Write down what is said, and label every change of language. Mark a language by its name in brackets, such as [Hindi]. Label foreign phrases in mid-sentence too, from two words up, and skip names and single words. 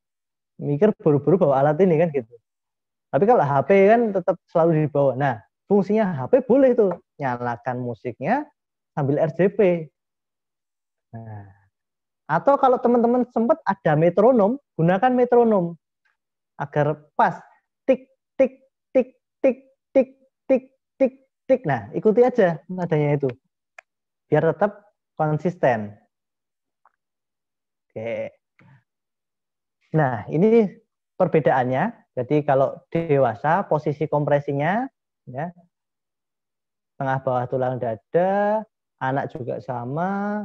[Indonesian] Mikir buru-buru bawa alat ini kan gitu. Tapi kalau HP kan tetap selalu dibawa. Nah, fungsinya HP boleh tuh. Nyalakan musiknya sambil RJP. Nah, atau kalau teman-teman sempat ada metronom, gunakan metronom. Agar pas. Tik, tik, tik, tik, tik, tik, tik, tik. Nah, ikuti aja nadanya itu. Biar tetap konsisten. Oke. Nah, ini perbedaannya. Jadi kalau dewasa posisi kompresinya ya tengah bawah tulang dada, anak juga sama.